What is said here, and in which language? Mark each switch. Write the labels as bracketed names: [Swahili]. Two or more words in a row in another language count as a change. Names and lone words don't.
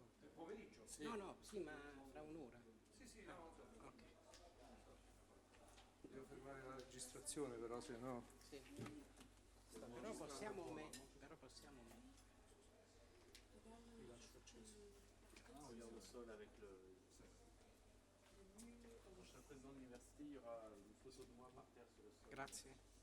[Italian] Il pomeriggio? Sì. No, sì, ma fra un'ora. Sì, no. Ok. Devo fermare la registrazione però, se no... Sì. Però possiamo... Vi lascio acceso. [French] Ah, on regarde le sol avec le... Le prochain président de l'université, il y aura une photo de moi par terre sur le sol. [Italian] Grazie.